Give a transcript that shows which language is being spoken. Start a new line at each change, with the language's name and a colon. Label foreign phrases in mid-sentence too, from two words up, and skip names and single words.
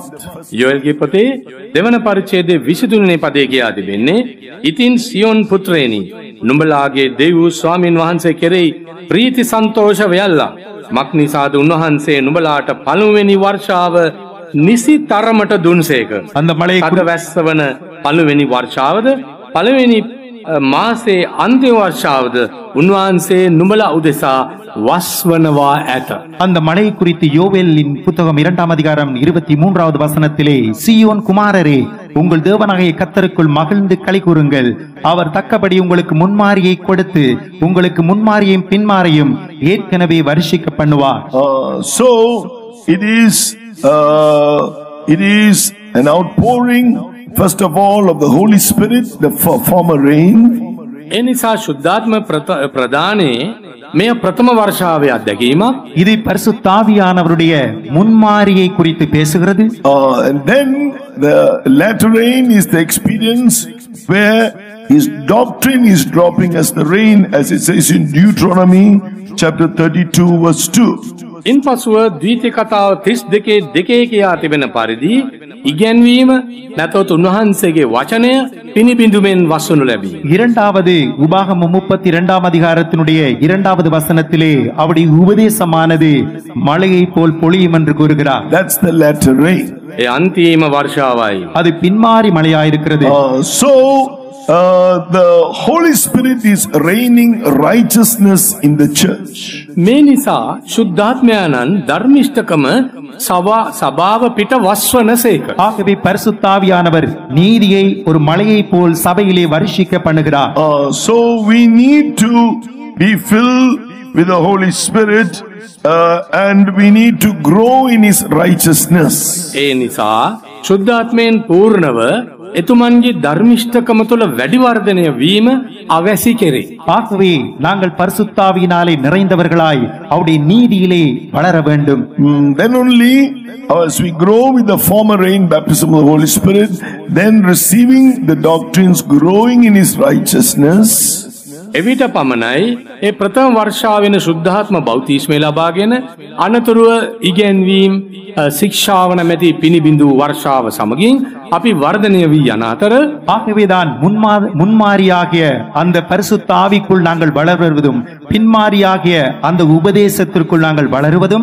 Sinhala: යෝෙල්ගේ පොතේ දෙවන පරිච්ඡේදයේ 23 වෙනි පදයේ කියා තිබෙන්නේ, "ඉතින් සියොන් පුත්‍රයනි, නුඹලාගේ දෙව් ස්වාමින් වහන්සේ කෙරෙහි ප්‍රීති සන්තෝෂ වෙයල්ලා. මක් නිසාද උන්වහන්සේ නුඹලාට පළමුවෙනි වර්ෂාව නිසි තරමට දුන්සේක."
Tamil: அந்த மழையை
Sinhala: අද වැස්සවන පළමුවෙනි වර්ෂාවද පළමුවෙනි මාසේ අන්තිම වර්ෂාවද උන්වහන්සේ නුඹලා උදෙසා වස්වනවා ඇත.
Tamil: அந்த மழை குறித்து யோவேலின் புத்தகம் 2ஆம் அதிகாரம் 23வது வசனத்திலே, "சீயோன் குமாரரே, உங்கள் தேவனாகிய கர்த்தருக்குள் மகிழ்ந்து களி கூறுங்கள். அவர் தக்கபடி உங்களுக்கு முன்மாரியை கொடுத்து உங்களுக்கு முன்மாரியும் பின்மாரியும் ஏற்கனவே வருஷிக்க பண்ணுவார்."
English: So it is an outpouring, first of all, of the Holy Spirit, the former rain.
Sinhala: ඒ නිසා ශුද්ධාත්ම ප්‍රදානයේ මෙය ප්‍රථම වර්ෂාවේ අත්දැකීමක්.
Tamil: இது பரிசுத்தாவியானவருடைய முன்மாரியை குறித்து பேசுகிறது.
English: And then the latter rain is the experience where his doctrine is dropping as the rain, as it says in Deuteronomy chapter 32 verse 2.
Sinhala: ඉන් පසුව ද්විතීය කතාව 32 කියා තිබෙන පරිදි ඉගැන්වීම නැතොත් උන්වහන්සේගේ වචනය පිනිබිඳුමෙන් වස්වනු ලැබී.
Tamil: இரண்டாவது உபாகமம் 32ஆம் அதிகாரத்தினுடைய 2வது வசனத்திலே அவருடைய உபதேசமானது மழையை போல் பொழியும் என்று கூறுகிறார்.
English: That's the latter rain.
Sinhala: ඒ අන්තිම වර්ෂාවයි.
Tamil: அது பின்மாறி மழையாயிருக்கிறது.
English: So the Holy Spirit is raining righteousness in the church.
Sinhala: මේ නිසා ශුද්ධාත්මයාණන් ධර්මිෂ්ඨකම සභාව පිට වස්වනසේක.
Tamil: ஆகவே பரிசுத்தாவியானவர் நீதியை ஒரு மழையை போல் சபையிலே வருஷிக்க பண்ணுகிறார்.
English: So we need to be filled with the Holy Spirit and we need to grow in his righteousness.
Sinhala: ඒ නිසා ශුද්ධාත්මයෙන් පූර්ණව එතුමන්ගේ ධර්මිෂ්ඨකම තුළ වැඩි වර්ධනය වීම අවැසි කෙරේ.
Tamil: ஆகவே நாங்கள் பரிசுத்தாவியினாலே நிறைந்தவர்களாய் அவருடைய நீதியிலே வளர வேண்டும்.
English: Then only as we grow with the former rain baptism of the Holy Spirit, then receiving the doctrines, growing in his righteousness,
Sinhala: එවිට පමණයි ඒ ප්‍රථම වර්ෂාවෙන ශුද්ධාත්ම බෞතිස්මය ලබාගෙන අනතුරුව ඉගැන්වීම ශික්ෂාව නැමැති පිනිබිඳු වර්ෂාව සමගින් අපි වර්ධනය වී යන අතර
Tamil: ஆகவேதான் முன்மாரியாகிய அந்த பரிசுத்த ஆவிக்குள் நாங்கள் வளருவதும் பின்மாரியாகிய அந்த உபதேசத்திற்குள் நாங்கள் வளருவதும்,